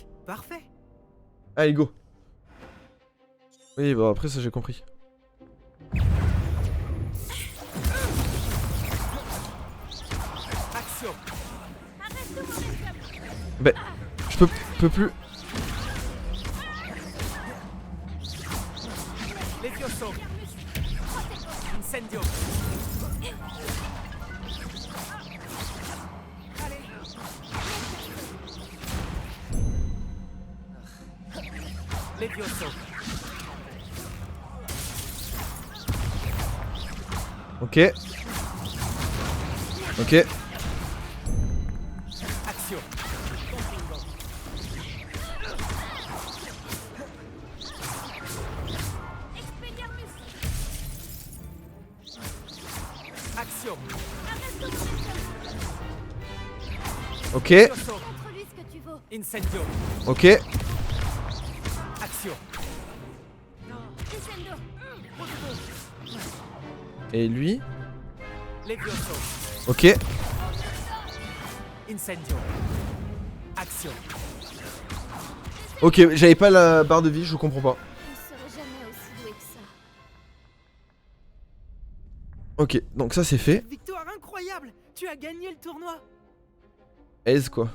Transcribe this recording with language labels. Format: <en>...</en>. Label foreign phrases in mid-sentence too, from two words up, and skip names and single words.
<fr>Parfait. Allez, go. Oui, bah après ça j'ai compris. Action. Bah, je peux plus. Levioso. Incendio. Levioso. Ok. Ok. Action. Action. Ok. Montre-lui ce que tu vaux. Incendio. Ok. Action. Descendo. Et lui? Levioso. Ok. Incendio. Action. Ok, j'avais pas la barre de vie, je comprends pas. Je ne serai jamais aussi doué que ça. Ok, donc ça c'est fait. Victoire incroyable. Tu as gagné le tournoi. Aise quoi.</fr>